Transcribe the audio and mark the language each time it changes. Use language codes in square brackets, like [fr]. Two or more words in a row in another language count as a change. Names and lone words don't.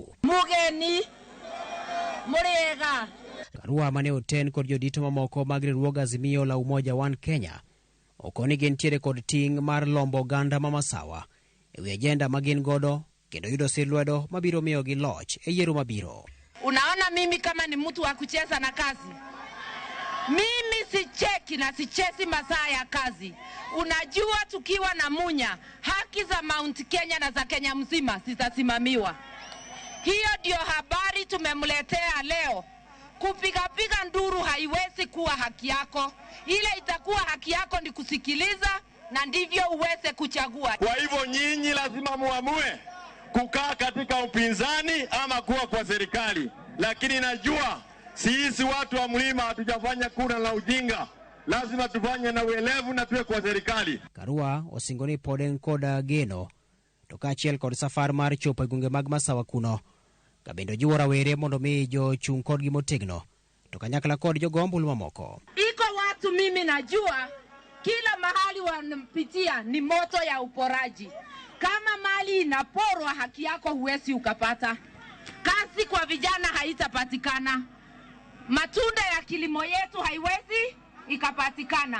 [luo] Mugeni Muriega. Karua mane oten kod jodito mamoko mag riwruog Azimio la Umoja One Kenya okoni gentiere kod ting' mar lombo oganda ma Masawa e wi ajenda ma gin godo kendo yudo sir lwedo mabiro miyo gi loch e yiero mabiro. [sw] Unaona mimi kama ni mtu wa kucheza na kazi. Mimi sicheki na sichezi masaa ya kazi. Unajua tukiwa na Munya, haki za Mount Kenya na za Kenya mzima zitasimamiwa. Hiyo ndio habari tumemletea leo. Kupiga nduru haiwezi kuwa haki yako. Ile itakuwa haki yako ni kusikiliza na ndivyo uweze kuchagua. Kwa hivyo nyinyi lazima muamue kukaa katika upinzani ama kuwa kwa serikali. Lakini najua sisi watu wa mlima hatujafanya kura na ujinga. Lazima tufanye na uelevu na tuwe kwa serikali. [luo] Karua osingoni poden koda geno to kaachiel kod safar mar chopo e gwenge mag Masawa kuno kabendo jiwo rawere mondo mi jochung' kodgi motegno to kanyakla kod jogombulu mamoko. [sw] Iko watu mimi najua kila mahali wanapitia ni moto ya uporaji. Kama mali inaporwa haki yako huwezi ukapata. Kazi kwa vijana haitapatikana. Matunda ya kilimo yetu haiwezi ikapatikana.